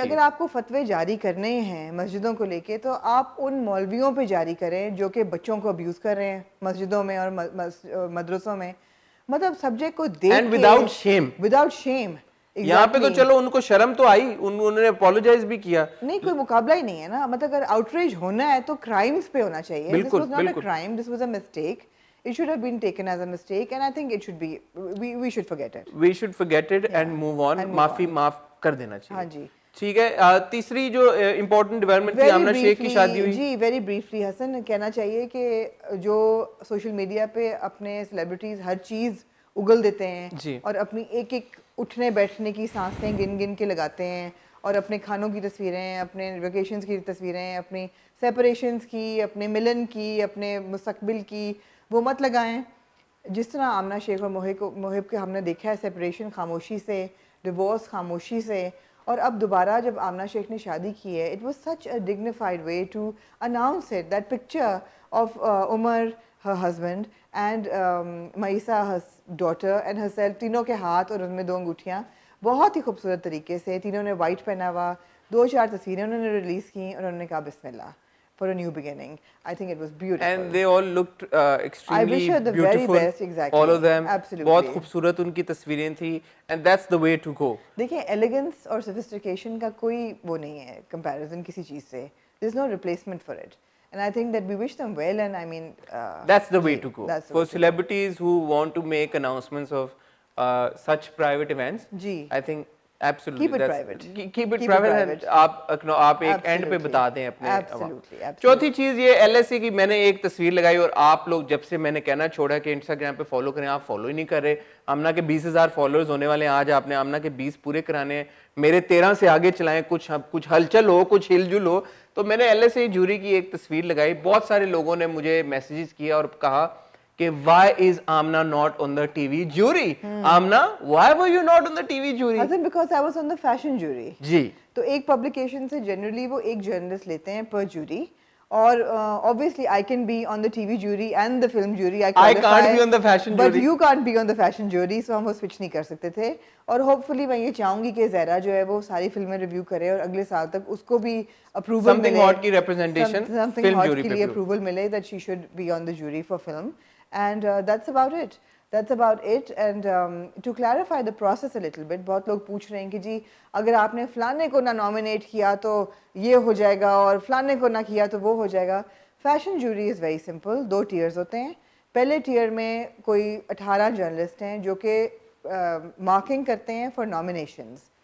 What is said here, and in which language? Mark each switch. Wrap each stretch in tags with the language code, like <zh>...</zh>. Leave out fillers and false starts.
<ur>اگر آپ کو فتوے جاری کرنے ہیں مسجدوں کو لے کے, تو آپ ان مولویوں پہ جاری کریں جو کہ بچوں کو ابیوز کر رہے ہیں مسجدوں میں اور مدرسوں میں. مطلب سبجیکٹ کو دیکھ کے وداؤٹ شیم. یہاں پہ تو چلو ان کو شرم تو آئی, انہوں نے اپولوجائز بھی کیا. نہیں, کوئی مقابلہ ہی نہیں ہے نا. مطلب اگر آؤٹریج ہونا ہے تو کرائمز پہ ہونا چاہیے. بالکل,</ur> <en>This was not a crime, this was a mistake. It should have been taken as a mistake, and I think it should be, we should forget it. We should forget it and move on.</en> <ur>معاف کر دینا چاہیے. ہاں جی. ٹھیک ہے. تیسری جو important development تھی آمنہ شیخ کی شادی ہوئی. جی ویری بریفلی حسن کہنا چاہیے کہ جو سوشل میڈیا پہ اپنے سیلیبریٹیز ہر چیز اگل دیتے ہیں اور اپنی ایک ایک اٹھنے بیٹھنے کی سانسیں گن گن کے لگاتے ہیں اور اپنے کھانوں کی تصویریں, اپنے ویکیشنز کی تصویریں, اپنی سیپریشنز کی, اپنے ملن کی, اپنے مستقبل کی, وہ مت لگائیں. جس طرح آمنہ شیخ اور محب کے ہم نے دیکھا ہے سیپریشن خاموشی سے, ڈیورس خاموشی سے, اور اب دوبارہ جب آمنہ شیخ نے شادی کی ہے,</ur> <en>it was such a dignified way to announce it,</en> <ur>that picture of Umar</ur> <en>her husband and Maisa her daughter and herself,</en> <ur>تینوں کے ہاتھ اور ان میں 2 انگوٹھیاں, بہت ہی خوبصورت طریقے سے تینوں نے وائٹ پہنا ہوا, 2-4 تصویریں انہوں نے ریلیز کی اور انہوں نے کہا بسم اللہ</ur> <en>for a new beginning. I think it was beautiful. And they all looked extremely I wish her the beautiful. very best, exactly. All of them. Absolutely.</en> <ur>بہت خوبصورت ان کی تصویریں تھی</ur> <en>and that's the way to go.</en> <ur>دیکھیں elegance اور sophistication کا کوئی وہ نہیں ہے comparison کسی چیز سے.</ur> <en>There's no replacement for it. And I think that we wish them well, and I mean that's the way to go. For celebrities who want to make announcements of such private events, I think absolutely keep it private. Keep it private.</en> <ur>آپ ایک and پہ بتا دیں اپنے.</ur> <en>Absolutely.</en> <ur>چوتھی چیز یہ LSE کی میں نے ایک تصویر لگائی اور آپ لوگ جب سے میں نے کہنا چھوڑا کہ انسٹاگرام پہ فالو کریں, آپ فالو ہی نہیں کر رہے. آمنہ کے 20,000 فالوورز ہونے والے ہیں, آج آپ نے آمنہ کے 20 پورے کرانے ہیں, میرے 13 سے آگے چلائیں, کچھ ہلچل ہو, کچھ ہل جل ہو. تو میں نے LSE جوری کی ایک تصویر لگائی, بہت سارے لوگوں نے مجھے میسیجز کیا اور کہا کہ</ur> <en>why is Amna not on the TV jury? Amna, why were you not on the TV jury? Hasn't because I was on the fashion jury.</en> <ur>جی. تو ایک پبلیکیشن سے جنرلی وہ ایک جرنلسٹ لیتے ہیں پر جوری,</ur> <en>اور obviously I can be on the TV jury and the film jury. I can't be on the fashion jury. But you can't be on the fashion jury, so</en> <ur>ہم وہ switch نہیں کر سکتے تھے. اور hopefully میں یہ چاہوں گی کہ زہرا جو ہے وہ ساری فلمیں ریویو کرے اور اگلے سال تک اس کو بھی اپروول ملے, something hot کی representation something hot کے لیے اپروول ملے</ur> <en>that she should be on the jury for film. And that's about it. That's about it. And to clarify the process a little bit,</en> <ur>بہت لوگ پوچھ رہے ہیں کہ جی اگر آپ نے فلانے کو نہ نامینیٹ کیا تو یہ ہو جائے گا اور فلانے کو نہ کیا تو وہ ہو جائے گا. Fashion jury is very simple. 2 tears ہوتے ہیں. پہلے ٹیئر میں کوئی 18 جرنلسٹ ہیں جو کہ مارکنگ کرتے ہیں فار نامینیشنز.</ur>